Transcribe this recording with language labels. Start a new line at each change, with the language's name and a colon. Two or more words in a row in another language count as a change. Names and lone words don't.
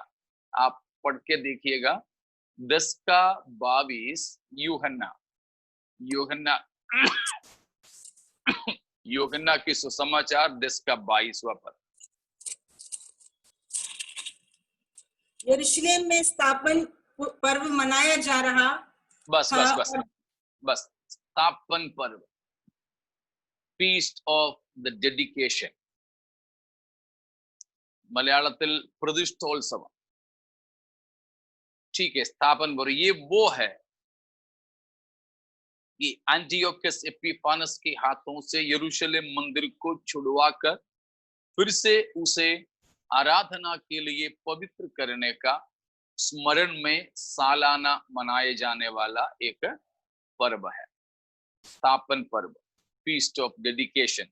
Hindi: आप पढ़ के देखिएगा 10 का 22 यूहन्ना यूहन्ना की सुसमाचार 10 का 22वां पद। यरूशलेम में स्थापन पर्व मनाया जा रहा बस था बस बस बस स्थापन पर्व,
English: feast of the dedication,
Malayalam: മലയാളത്തിൽ പ്രതിഷ്ഠോത്സവം।
Hindi: ठीक है, स्थापन पर्व ये वो है कि एंटियोकस एपिफानस के हाथों से यरूशलेम मंदिर को छुड़वाकर फिर से उसे आराधना के लिए पवित्र करने का स्मरण में सालाना मनाए जाने वाला एक पर्व है, स्थापन पर्व,
English: feast of dedication.